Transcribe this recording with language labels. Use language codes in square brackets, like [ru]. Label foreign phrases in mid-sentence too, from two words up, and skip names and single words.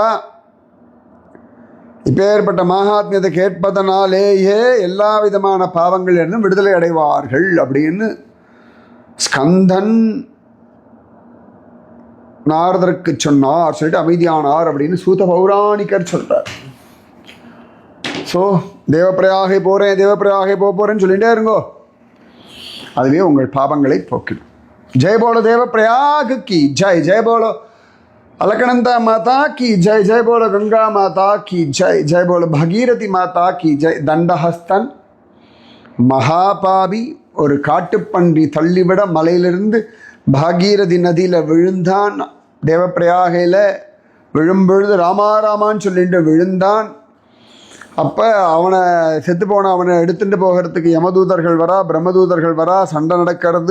[ta] இப்பேற்பட்ட மகாத்மியத்தை கேட்பதனாலேயே எல்லா விதமான பாவங்களிலிருந்தும் விடுதலை அடைவார்கள் அப்படின்னு ஸ்கந்தன் நாரதருக்கு சொன்னார் சொல்லிட்டு அமைதியானார் அப்படின்னு சூத பௌராணிகர் சொல்றார். ஸோ தேவப்பிரயாகை போகிறேன்னு சொல்லிகிட்டே இருங்கோ, அதுவே உங்கள் பாவங்களை போக்கிடும். [hi] जय बोलो देवप्रयाग की जय, जय बोलो अलकनंदा माता की जय, जय बोलो गंगा माता की जय, जय बोलो भगीरथी माता की जय. [ta] தண்டஹஸ்தன் மகாபாவி ஒரு காட்டுப்பன்றி தள்ளிவிட மலையிலிருந்து பாகீரதி நதியில் விழுந்தான். தேவப்பிரயாகையில் விழும்பொழுது ராமாராமான்னு சொல்லிட்டு விழுந்தான். அப்போ அவனை செத்து போன அவனை எடுத்துகிட்டு போகிறதுக்கு யமதூதர்கள் வரா, பிரம்மதூதர்கள் வரா, சண்டை நடக்கிறது.